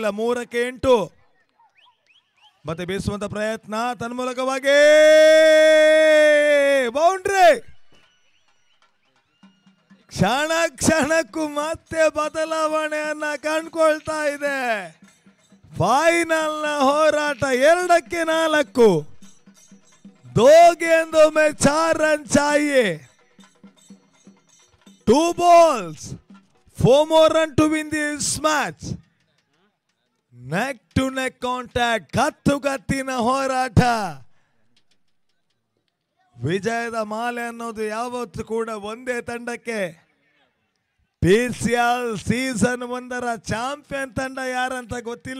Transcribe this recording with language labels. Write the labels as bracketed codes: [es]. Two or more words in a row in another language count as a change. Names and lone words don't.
[kn] 3ಕ್ಕೆ 8 ಮತ್ತೆ ಬೀಸುವಂತ ಪ್ರಯತ್ನ ತನ್ಮೂಲಕವಾಗಿ ಬೌಂಡ್ರಿ. ಕ್ಷಣ ಕ್ಷಣಕ್ಕೂ ಮತ್ತೆ ಬದಲಾವಣೆಯನ್ನ ಕಂಡುಕೊಳ್ತಾ ಇದೆ. ಫೈನಲ್ ನ ಹೋರಾಟ 2ಕ್ಕೆ 4. [hi] 2 गेंदों में 4 रन चाहिए. [en] 2 balls, 4 more run to win this match. neck to neck contact, [kn] ಕತ್ತುಗತ್ತಿನ ಹೋರಾಟ. ವಿಜಯದ ಮಾಲೆ ಅನ್ನೋದು ಯಾವತ್ತು ಕೂಡ ಒಂದೇ ತಂಡಕ್ಕೆ. PCL ಸೀಸನ್ 1 ಚಾಂಪಿಯನ್ ತಂಡ ಯಾರಂತ ಗೊತ್ತಿಲ್ಲ.